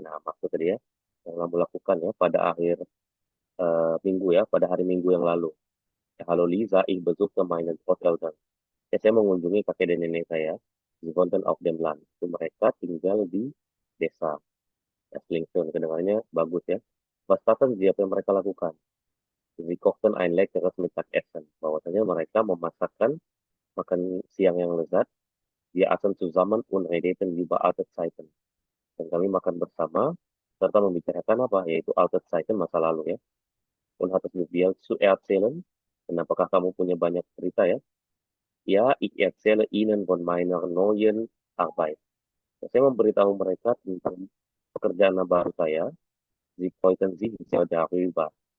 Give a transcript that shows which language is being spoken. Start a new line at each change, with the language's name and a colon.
Indonesian: Nah, maksud dia yang kamu lakukan ya pada akhir minggu ya, pada hari Minggu yang lalu.
German: Ya, halo Lisa, ich besuchte meine Großeltern.
Indonesian: Ya, saya mengunjungi kakek dan nenek saya di Fountain of dem Land. Itu mereka tinggal di desa. Ya, Slingshore, kedengarannya bagus ya.
German: Was taten sie,
Indonesian: apa yang mereka lakukan?
German: Sie kochten ein leckeres Mittagessen.
Indonesian: Bahwasanya mereka memasakkan makan siang yang lezat.
German: Wir aßen zusammen und redeten über alte Zeiten.
Indonesian: Dan kami makan bersama serta membicarakan apa? Yaitu alte Zeiten, masa lalu ya.
German: Und hattest du viel zu erzählen?
Indonesian: Dan apakah kamu punya banyak cerita ya?
German: Ya, ich erzähle Ihnen von meiner neuen Arbeit.
Indonesian: Ya, saya memberitahu mereka tentang pekerjaan baru saya.
German: Sie freuten sich sehr darüber.